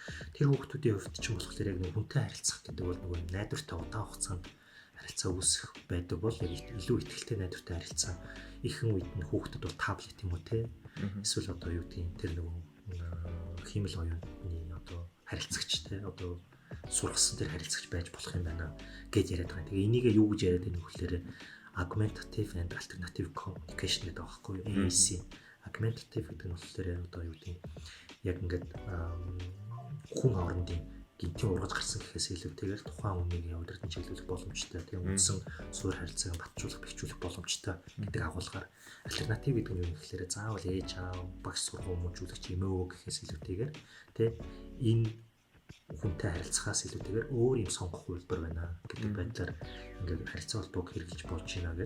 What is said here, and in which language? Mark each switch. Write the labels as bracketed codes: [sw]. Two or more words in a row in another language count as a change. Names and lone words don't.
[mn] Тэр хүүхдүүдийн хувьд ч юм болохоор яг нэг хүнтэй харилцах гэдэг бол нөгөө найдвартай удаан хугацаанд харилцаа үүсэх байдаг бол яг илүү ихтэй найдвартай харилцаа ихэнх үед нь хүүхдэд бол таблет юм уу те эсвэл одоо юу гэдгийг тэр нөгөө хиймэл оюуны одоо харилцагчтай одоо сургасан тэр харилцагч байж болох юм байна гэж яриад байгаа. Тэгээ энийг юу гэж яриад байгаа нөхөөр [en] augmentative and alternative communication [mn] гэдэг байгаа байхгүй юу? AAC. Augmentative гэдэг нь болохоор одоо юу гэдгийг яг ингээд хүн хоорондын гинтийн ургаж гарсан гэхээс илүүтэйгээр тухайн үнийг удирдан чиглүүлэх боломжтой. Тэгээ үндсэн суурь харилцааг батжуулах, бэхжүүлэх боломжтой гэдэг агуулгаар альтернатив гэдэг нь юу гэхээр заавал ээж аав, багш сургууль хүмүүжүүлэгч эмээ өвөө гэхээс илүүтэйгээр тэ энэ хүнтэй харилцахаас илүүтэйгээр өөр юм сонгох үйлдвэр байна гэдэг байдлаар ингээд харилцаа холбоог хэрэгжилж болж байна гэд.